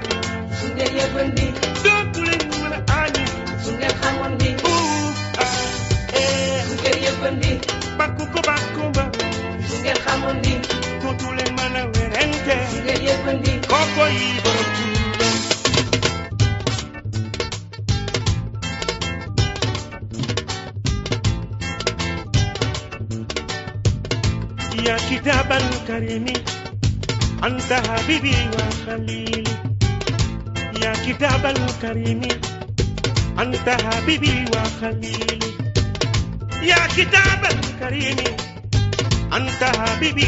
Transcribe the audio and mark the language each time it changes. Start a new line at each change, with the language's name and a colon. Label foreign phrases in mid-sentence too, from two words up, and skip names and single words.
Wolof: su ngeen yëgoon ni dootu leen mën a añi su ngeen xamoon ni su ngeen yëgoon ni bakku ko mbaa su ngeen xamoon ni dootu leen mën a werante su ngeen yëgoon ni koko yi borom Tuuba
Arabic: يا كتاب الكريم أنت حبيبي وخليلي يا كتاب الكريم أنت حبيبي وخليلي يا كتاب الكريم أنت حبيبي